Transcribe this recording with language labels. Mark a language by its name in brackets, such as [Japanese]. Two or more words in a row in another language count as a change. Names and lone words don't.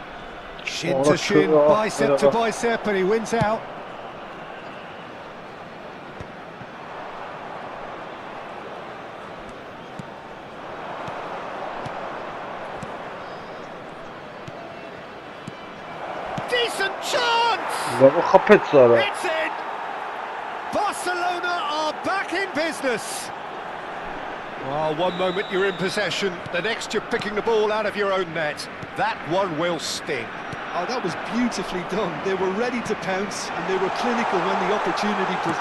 [English] Shin to shin, bicep to bicep, and he wins out. Decent chance! [Armenian] Լավ խփեց արա։ [English] It's in! Barcelona are back in business. Well, one moment you're in possession, the next you're picking the ball out of your own net. That one will sting. Oh, that was beautifully done. They were ready to pounce, and they were clinical when the opportunity presented.